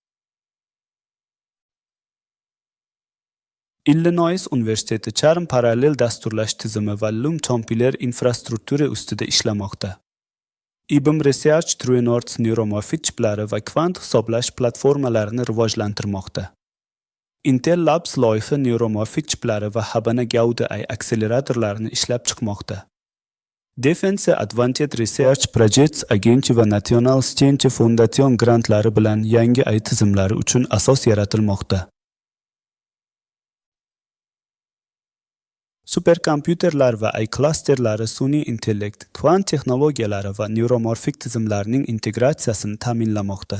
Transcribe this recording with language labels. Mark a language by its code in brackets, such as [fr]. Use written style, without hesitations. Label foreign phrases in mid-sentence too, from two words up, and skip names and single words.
[uz] Illinois Universiteti charm parallel dasturlash tizimi va Loom Compiler infrastruktura ustida ishlamoqda. IBM Research TrueNords neuromorfik chiplari va kvant hisoblash platformalarini rivojlantirmoqda. Intel Labs loyiha neuromorfik chiplari va Habana Gauda AI akseleratorlarini ishlab chiqmoqda. Defense Advanced Research Projects Agency va National Science Foundation grantlari bilan yangi AI tizimlari uchun asos yaratilmoqda. Superkompyuterlar va AI klasterlari sun'iy intellekt, kvant texnologiyalari va neuromorfik tizimlarning integratsiyasini ta'minlamoqda.